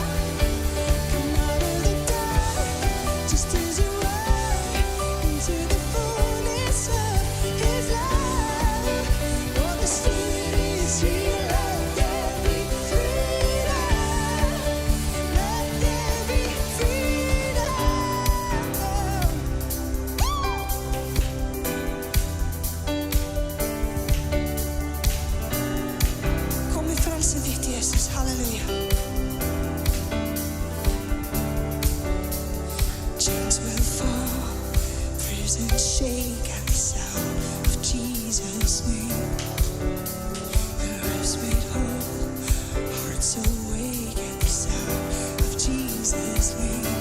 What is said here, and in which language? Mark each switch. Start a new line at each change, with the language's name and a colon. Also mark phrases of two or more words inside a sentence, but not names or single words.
English: Come out of the dark, just as you are, into the fullness of His love. For the Spirit is here, let there be freedom, let there be freedom.
Icelandic: Kom í frelsið þitt,
English: Jesus, halleluja. Chains will fall, prisons shake at the sound of Jesus' name. Lives made whole, hearts awake at the sound of Jesus' name.